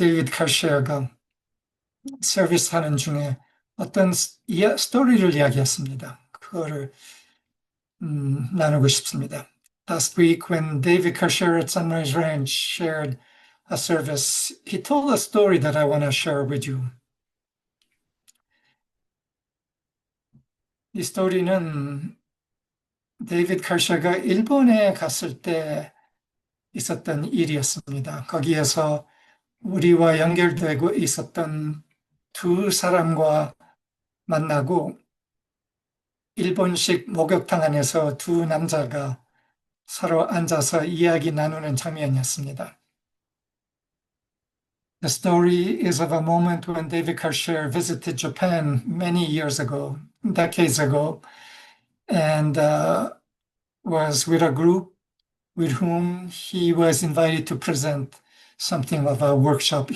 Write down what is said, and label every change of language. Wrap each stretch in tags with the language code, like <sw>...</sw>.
<ko>카시어가 서비스 하는 중에 어떤 스토리를 이야기했습니다. 그거를 나누고 싶습니다.</ko> <en>Last week, when David Kasher at Sunrise Ranch shared a service, he told a story that I want to share with you.</en> <ko>이 스토리는 데이비드 카셔가 일본에 갔을 때 있었던 일이었습니다. 거기에서 우리와 연결되고 있었던 두 사람과 만나고 일본식 목욕탕 안에서 두 남자가 서로 앉아서 이야기 나누는 장면이었습니다.</ko> <en>The story is of a moment when David Kasher visited Japan many years ago, decades ago, and was with a group with whom he was invited to present something of a workshop.</en>